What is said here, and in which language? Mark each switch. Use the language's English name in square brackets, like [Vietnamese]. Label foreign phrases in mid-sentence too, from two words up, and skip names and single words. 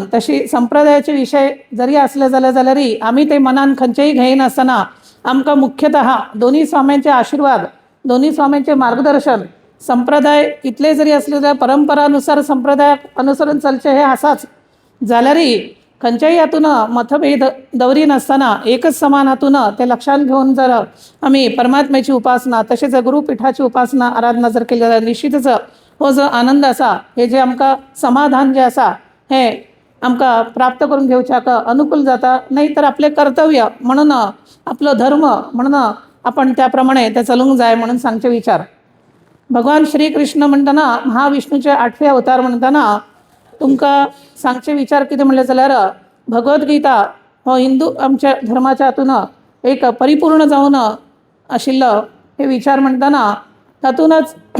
[Konkani] तशी संप्रदायाचे विषय जरी असले जाल्यारय आमी ते मनान खंयचेय घेयनासतना आमकां मुख्यतः दोन्ही स्वाम्यांचे आशीर्वाद, दोन्ही स्वाम्यांचे मार्गदर्शन, संप्रदाय कितले जरी असले जाल्यार परंपरानुसार संप्रदायाक अनुसरून चलचे हे आसाच जाल्यारय खंयच्याय हातून मतभेद दवरी नासतना एकच समान हातून ते लक्षात घेऊन जर आमी परमात्म्याची उपासना तसेच गुरुपीठाची उपासना आराधना जर केली जाल्यार निश्चितच हो जो आनंद आसा हे जे आमकां समाधान जे आसा हे आमकां प्राप्त करून घेवच्याक अनुकूल जाता. नाही तर आपले कर्तव्य म्हणून आपलो धर्म म्हणून आपण त्याप्रमाणे ते चलूंक जाय म्हणून सांगचे विचार. भगवान श्री कृष्ण म्हणटना महाविष्णूचे 8वे अवतार म्हणटना तुमकां सांगचे विचार कितें म्हणले जाल्यार भगवद्गीता हो हिंदू आमच्या धर्माच्या हातून एक परिपूर्ण जावन आशिल्लो हे विचार म्हणटना तातूनच